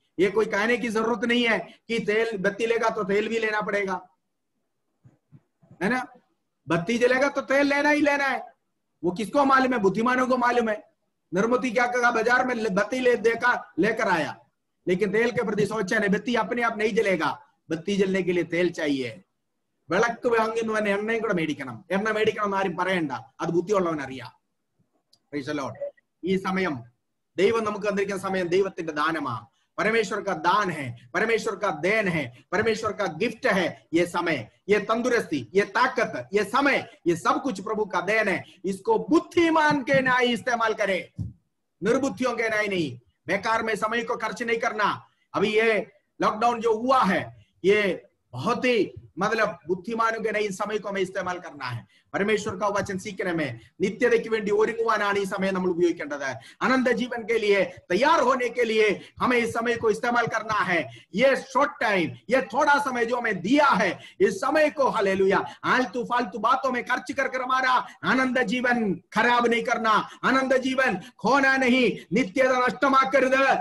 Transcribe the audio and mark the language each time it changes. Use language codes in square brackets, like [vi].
[hi] ये कोई कहने की जरूरत नहीं है कि तेल बत्ती लेगा तो तेल भी लेना पड़ेगा, है ना? बत्ती जलेगा तो तेल लेना ही लेना है। वो किसको मालूम है? बुद्धिमानों को मालूम है। नरमती क्या कहा? बाजार में बत्ती लेकर आया, लेकिन तेल के प्रति सोचा नहीं। बत्ती अपने आप नहीं जलेगा, बत्ती जलने के लिए तेल चाहिए। [ml] വിളക്ക് വാങ്ങുന്നവൻ എണ്ണയും കൂടെ മേടിക്കണം, എണ്ണ മേടിക്കണം ആരും പറയണ്ട, അത് ബുദ്ധിയുള്ളവൻ അറിയാം. [en] Praise the lord. [ml] ഈ സമയം ദൈവം നമുക്ക് തന്നിരിക്കുന്ന സമയം ദൈവത്തിന്റെ ദാനമാണ്, [hi] परमेश्वर का दान है, परमेश्वर का देन है, परमेश्वर का गिफ्ट है। ये समय, ये तंदुरुस्ती, ये ताकत, ये समय, ये सब कुछ प्रभु का देन है। इसको बुद्धिमान के न्याय इस्तेमाल करे, निर्बुद्धियों के न्याय नहीं। बेकार में समय को खर्च नहीं करना। अभी ये लॉकडाउन जो हुआ है, ये बहुत ही मतलब बुद्धिमानों के नहीं समय को हमें इस्तेमाल करना है। परमेश्वर का वचन सीखने में, [ml] नित्यതയ്ക്ക് വേണ്ടി ഒരുങ്ങുവാനാണ് ഈ സമയം നമ്മൾ ഉപയോഗിക്കേണ്ടത്। [hi] अनंत जीवन के लिए तैयार होने के लिए हमें इस समय को इस्तेमाल करना है। ये शॉर्ट टाइम, ये थोड़ा समय जो हमें दिया है, इस समय को हालेलुया आलतू फालतू बातों में खर्च कर हमारा आनंद जीवन खराब नहीं करना, आनंद जीवन खोना नहीं, नित्यता नष्टമാക്കരുത്।